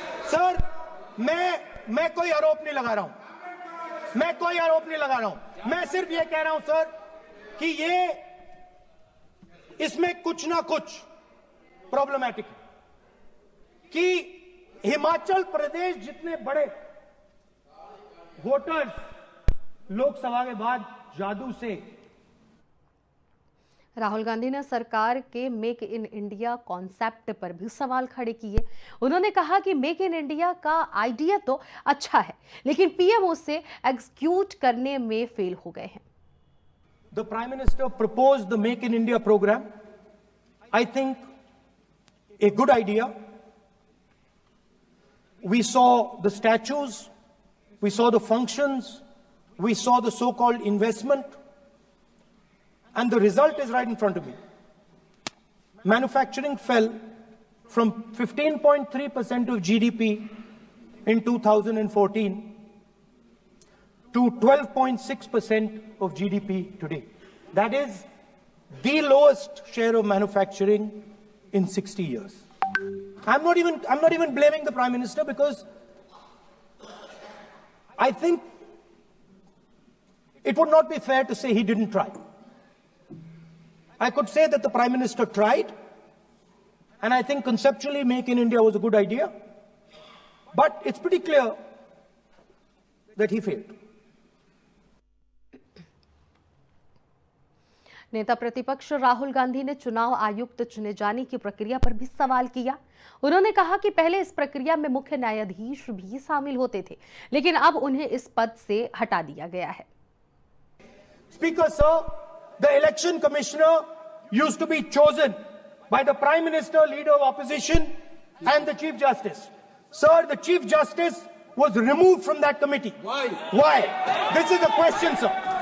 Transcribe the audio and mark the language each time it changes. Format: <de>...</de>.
<hi>Sir, मैं कोई आरोप नहीं लगा रहा हूं, मैं कोई आरोप नहीं लगा रहा हूं, मैं सिर्फ ये कह रहा हूं सर कि इसमें कुछ ना कुछ प्रॉब्लमैटिक है कि हिमाचल प्रदेश जितने बड़े वोटर्स लोकसभा के बाद जादू से। राहुल गांधी ने सरकार के मेक इन इंडिया कॉन्सेप्ट पर भी सवाल खड़े किए। उन्होंने कहा कि मेक इन इंडिया का आइडिया तो अच्छा है, लेकिन पीएम उसे एग्जीक्यूट करने में फेल हो गए हैं।</hi> <en>The Prime Minister proposed the Make in India program. I think a good idea. We saw the statues, we saw the functions, we saw the so-called investment, and the result is right in front of me. Manufacturing fell from 15.3% of GDP in 2014 to 12.6% of GDP today. That is the lowest share of manufacturing in 60 years. I'm not even blaming the Prime Minister, because I think it would not be fair to say he didn't try. I could say that the Prime Minister tried, and I think conceptually Make in India was a good idea, but it's pretty clear that he failed.</en> <hi>नेता प्रतिपक्ष राहुल गांधी ने चुनाव आयुक्त चुने जाने की प्रक्रिया पर भी सवाल किया। उन्होंने कहा कि पहले इस प्रक्रिया में मुख्य न्यायाधीश भी शामिल होते थे, लेकिन अब उन्हें इस पद से हटा दिया गया है।</hi> <en>Speaker, sir, the election commissioner used to be chosen by the Prime Minister, Leader of Opposition, and the Chief Justice. Sir, the Chief Justice was removed from that committee. Why? Why? This is a question, sir.</en>